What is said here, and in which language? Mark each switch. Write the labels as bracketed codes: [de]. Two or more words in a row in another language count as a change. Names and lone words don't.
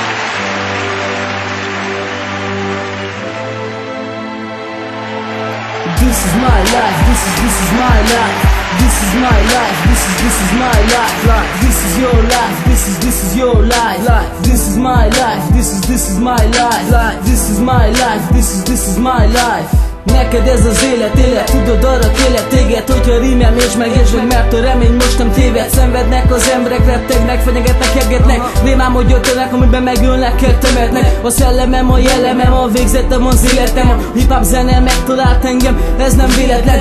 [en] This is my life, this is my life. This is my life, this is my life. This is your life, this is your life. This is my life, this is my life. This is my life, this is my life. [hu] Neked ez az élet, tudod arra kérlek téged, hogyha rímem és megértsd, mert a remény most nem téved. Szenvednek az emberek, rettegnek, fenyegetnek, hergetnek, némám, hogy öltenek, amiben megölnek, temetnek. A szellemem, a jellemem, a végzetem, az életem. A hip-hop zene megtalált engem, ez nem véletlen.